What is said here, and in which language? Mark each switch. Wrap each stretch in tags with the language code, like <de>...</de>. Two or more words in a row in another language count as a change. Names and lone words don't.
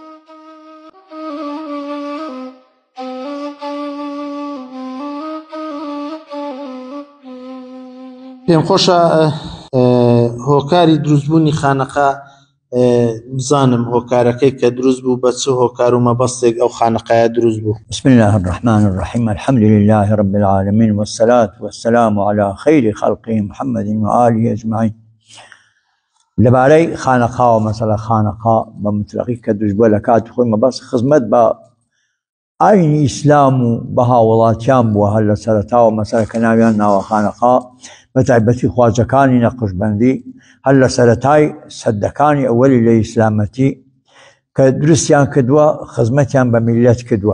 <ckb>پێم خۆشە هۆکاری دروستبوونی خانەقا بزانم هۆکارەکەی کە دروست بوو بە چ هۆکار و مەبەستێک ئەو خانەقایە دروست بوو.</ckb> <ar>بسم الله الرحمن الرحيم الحمد لله رب العالمين والصلاة والسلام على خير خلقه محمد وآله أجمعين.</ar> <ckb>لەبارەی خانەقا و مەسەلە خانەقا بە مطلقی کە دروست بووە لە کاتی خۆی مەبەست خزمەت بە ئاینی ئیسلام و بە هاوڵاتیان بووە هەر لە سەرەتاوە مەسەلەکە ناویان ناوە خانەقا بە تایبەتی خواجەکانی نەقشبەندی هەر لە سەرەتای سەدەکانی ئەوەلی لە ئیسلامەتی کە دروستیان کردووە خزمەتیان بە میلەت کردووە.</ckb>